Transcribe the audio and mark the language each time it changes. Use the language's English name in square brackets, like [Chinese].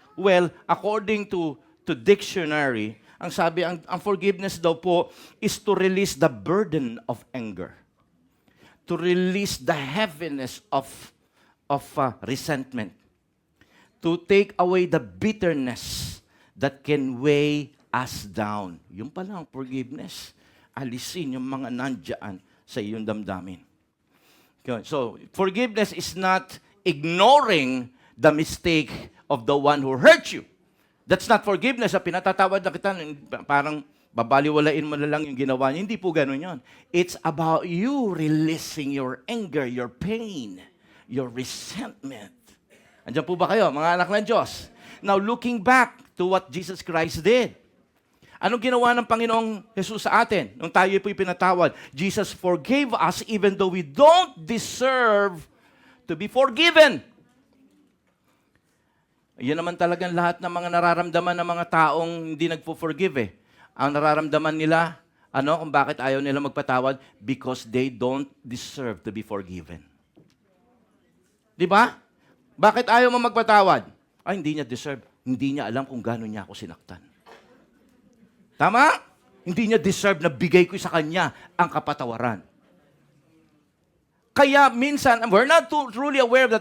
[English] Well, according to dictionary, [Filipino] ang sabi, ang forgiveness daw po [English] is to release the burden of anger. To release the heaviness of resentment. To take away the bitterness that can weigh us down. [Filipino] Yung pala ang forgiveness. Alisin yung mga nandyan sa iyong damdamin. [English] Okay. So, forgiveness is not ignoring the mistake of the one who hurt you. That's not forgiveness. [Filipino] Pinatatawad na kita, parang babaliwalain mo na lang yung ginawa niya. Hindi po ganun yun. [English] It's about you releasing your anger, your pain, your resentment. [Filipino] Andiyan po ba kayo, mga anak ng Diyos? [English] Now, looking back to what Jesus Christ did. [Filipino] Anong ginawa ng Panginoong Jesus sa atin nung tayo po'y pinatawad? [English] Jesus forgave us even though we don't deserve to be forgiven. [Filipino] Yan naman talagang lahat ng mga nararamdaman ng mga taong hindi nagpo-forgive eh. Ang nararamdaman nila, kung bakit ayaw nila magpatawad? [English] Because they don't deserve to be forgiven. [Filipino] Di ba? Bakit ayaw mo magpatawad? Hindi niya deserve. Hindi niya alam kung gaano niya ako sinaktan. Tama? Hindi niya deserve na bigay ko sa kanya ang kapatawaran. Kaya minsan, [English] we're not truly aware of that.